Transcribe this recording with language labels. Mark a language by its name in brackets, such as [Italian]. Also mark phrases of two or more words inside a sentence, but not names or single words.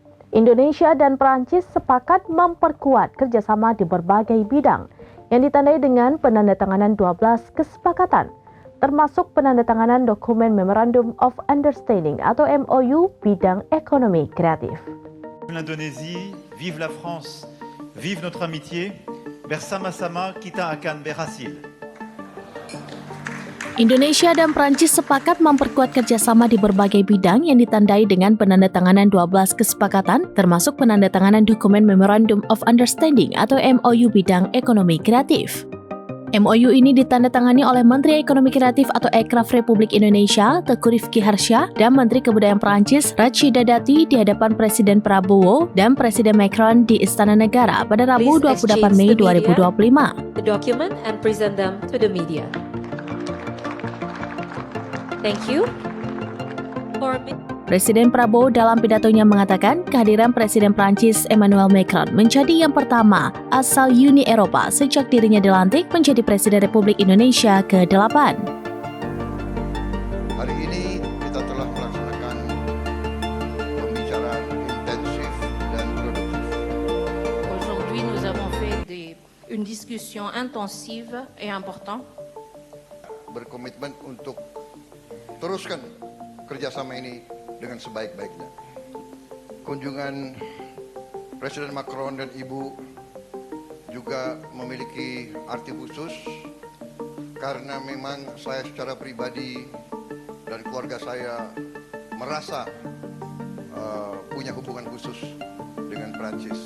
[Indonesian] Indonesia dan Perancis sepakat memperkuat kerjasama di berbagai bidang yang ditandai dengan penandatanganan 12 kesepakatan, termasuk penandatanganan dokumen [English] Memorandum of Understanding [Indonesian] atau MOU bidang ekonomi kreatif. [French] L'Indonésie, vive la France, vive notre amitié, [Indonesian] bersama-sama kita akan berhasil. Indonesia dan Prancis sepakat memperkuat kerjasama di berbagai bidang yang ditandai dengan penandatanganan 12 kesepakatan, termasuk penandatanganan dokumen [English] Memorandum of Understanding [Indonesian] atau MOU bidang ekonomi kreatif. MOU ini ditandatangani oleh Menteri Ekonomi Kreatif atau Ekraf Republik Indonesia, Teuku Rifki Harsha, dan Menteri Kebudayaan Prancis, Rachida Dati, di hadapan Presiden Prabowo dan Presiden Macron di Istana Negara pada Rabu 28 Mei 2025. [English] The document and present them to the media. Thank you. [Indonesian] Presiden Prabowo dalam pidatonya mengatakan kehadiran Presiden Prancis Emmanuel Macron menjadi yang pertama asal Uni Eropa sejak dirinya dilantik menjadi Presiden Republik Indonesia ke-8. Hari ini kita telah melaksanakan pembicaraan intensif dan produktif. [French] Aujourd'hui, nous avons fait une discussion intensive et importante. [Indonesian] Berkomitmen untuk teruskan kerjasama ini dengan sebaik-baiknya. Kunjungan Presiden Macron dan Ibu juga memiliki arti khusus karena memang saya secara pribadi dan keluarga saya merasa punya hubungan khusus dengan Prancis.